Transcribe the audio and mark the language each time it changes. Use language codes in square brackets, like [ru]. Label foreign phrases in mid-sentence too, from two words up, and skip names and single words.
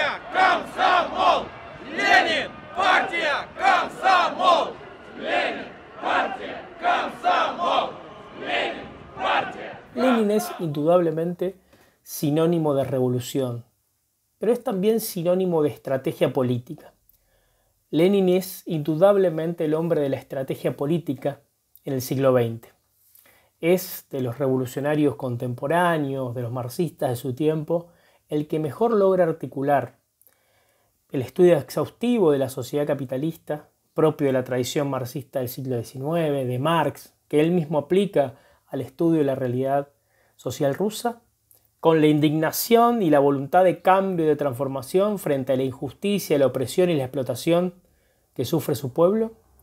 [ru] Комсомол! Ленин! Партия! Комсомол! Ленин! Партия! Комсомол! Ленин! Партия! [es] Lenin es indudablemente sinónimo de revolución, pero es también sinónimo de estrategia política. Lenin es indudablemente el hombre de la estrategia política en el siglo XX. Es de los revolucionarios contemporáneos, de los marxistas de su tiempo, el que mejor logra articular el estudio exhaustivo de la sociedad capitalista, propio de la tradición marxista del siglo XIX, de Marx, que él mismo aplica al estudio de la realidad social rusa, con la indignación y la voluntad de cambio y de transformación frente a la injusticia, la opresión y la explotación que sufre su pueblo,